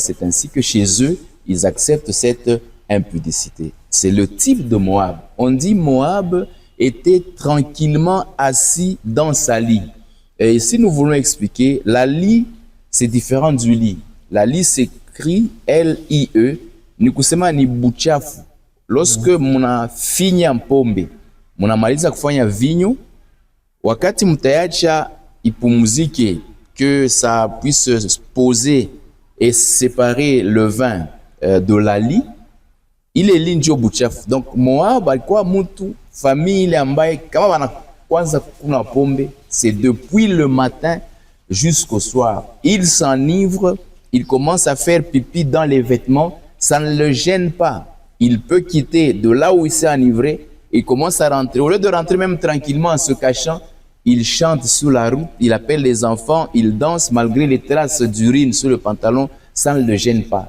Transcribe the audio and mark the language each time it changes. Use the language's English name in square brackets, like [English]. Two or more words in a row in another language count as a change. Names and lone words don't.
[French] C'est ainsi que chez eux, ils acceptent cette impudicité. C'est le type de Moab. On dit Moab était tranquillement assis dans sa lie. Et si nous voulons expliquer, la lie, c'est différent du lit. La lie s'écrit L-I-E, [Swahili] ni kusema ni buchafu. Lorsque mnafinya pombe, mnamaliza kufanya vinyo, wakati mtayacha ipumzike, [French] que ça puisse se poser et séparer le vin de la lie, [Swahili] ile lie ndio buchafu. Donc Moab alikuwa mtu famille ambaye kama wanakwanza kuna pombe, [French] c'est depuis le matin jusqu'au soir. Il s'enivre, il commence à faire pipi dans les vêtements, ça ne le gêne pas. Il peut quitter de là où il s'est enivré et commence à rentrer. Au lieu de rentrer même tranquillement en se cachant, il chante sur la route, il appelle les enfants, il danse malgré les traces d'urine sur le pantalon, ça ne le gêne pas.